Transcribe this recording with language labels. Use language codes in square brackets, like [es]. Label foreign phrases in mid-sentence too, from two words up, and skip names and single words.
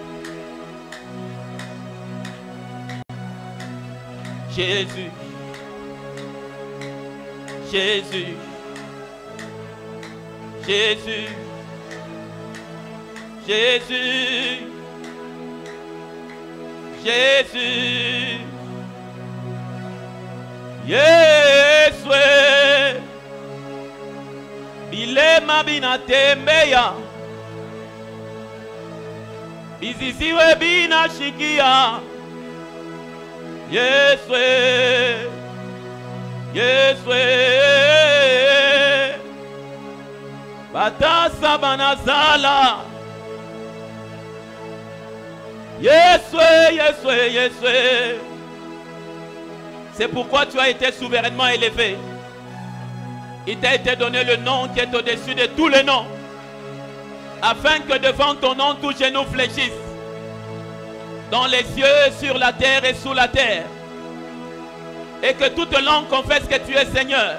[sw] Jésus, Jésus, Jésus, Jésus, Jésus, Yeswe, Bilema binatembeya, Bizisiwe binashikia, Yeswe, Yeswe, Batasa banazala, Yeswe, Yeswe, Yeswe. [fr] C'est pourquoi tu as été souverainement élevé. Il t'a été donné le nom qui est au-dessus de tous les noms, afin que devant ton nom tous genoux fléchissent, dans les cieux, sur la terre et sous la terre, et que toute langue confesse que tu es Seigneur.